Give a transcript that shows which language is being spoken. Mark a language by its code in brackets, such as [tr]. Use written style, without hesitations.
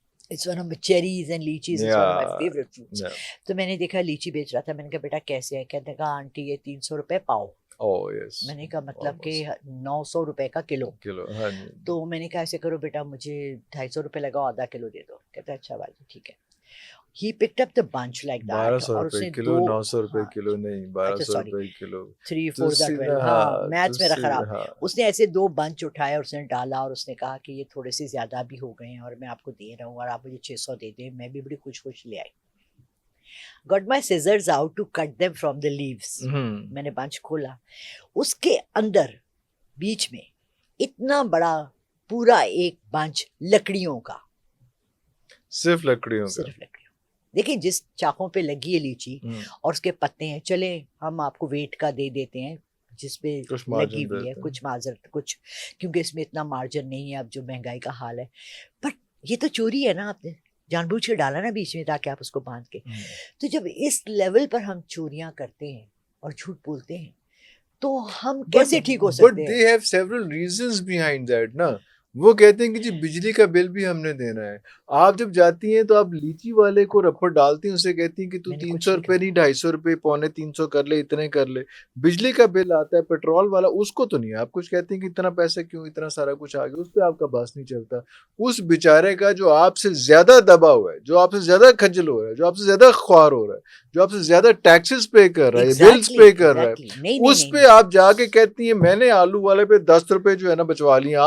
[en] It's one of my cherries and lychees is one of my favorite fruits. [ur] تو میں نے دیکھا لیچی بیچ رہا تھا، میں نے کہا بیٹا کیسے ہے، کہتے کہا آنٹی یہ 300 روپے پاؤ. میں نے کہا مطلب کہ 900 روپے کا کلو. تو میں نے کہا ایسے کرو بیٹا مجھے 250 روپے لگاؤ، آدھا کلو دے دو. کہتا اچھا بھائی ٹھیک ہے. [en] He picked up the bunch like that. [ur] 1200 روپے کلو، 900 روپے کلو نہیں، 1200 روپے کلو. 3 4 12. ہاں میتھس میرا خراب. اس نے ایسے 2 بنچ اٹھائے اور اس نے ڈالا اور اس نے کہا کہ یہ تھوڑے سے زیادہ بھی ہو گئے ہیں اور میں آپ کو دے رہا ہوں اور آپ مجھے 600 دے دیں. میں بھی بڑی خوش لے آئی. [en] Got my scissors out to cut them from the leaves. [ur] میں نے بنچ کھولا، اس کے اندر بیچ میں اتنا بڑا پورا ایک بنچ لکڑیوں کا، صرف لکڑیوں کا. دیکھیں جس چاقوں پہ لگی ہے لیچی اور اس کے پتے ہیں، چلے ہم آپ کو ویٹ کا دے دیتے ہیں جس پہ لگی ہوئی ہے، کچھ معذرت کچھ، کیونکہ اس میں اتنا مارجن نہیں ہے اب جو مہنگائی کا حال ہے. بٹ یہ تو چوری ہے نا، آپ نے جان بوجھ کے ڈالا نا بیچ میں تاکہ آپ اس کو باندھ کے. تو جب اس لیول پر ہم چوریاں کرتے ہیں اور جھوٹ بولتے ہیں تو ہم کیسے ٹھیک ہو سکتے ہیں؟ [en] But they have several reasons behind that نا. [ur] وہ کہتے ہیں کہ جی بجلی کا بل بھی ہم نے دینا ہے. آپ جب جاتی ہیں تو آپ لیچی والے کو رپٹ ڈالتی ہیں، اسے کہتی ہیں کہ تو 300 روپے نہیں 250 روپے 350 کر لے، اتنے کر لے. بجلی کا بل آتا ہے پیٹرول والا، اس کو تو نہیں آپ کچھ کہتے ہیں کہ اتنا پیسہ کیوں، اتنا سارا کچھ آ گیا. اس پہ آپ کا باس نہیں چلتا. اس بیچارے کا جو آپ سے زیادہ دبا ہوا ہے، جو آپ سے زیادہ کھجل ہو رہا ہے، جو آپ سے زیادہ خوار ہو رہا ہے، جو آپ سے زیادہ ٹیکسز پے کر رہا ہے، بلز پے کر رہا ہے، اس پہ آپ جا کے کہتی ہیں میں نے آلو والے پہ 10 روپے جو ہے نا بچوا لیے.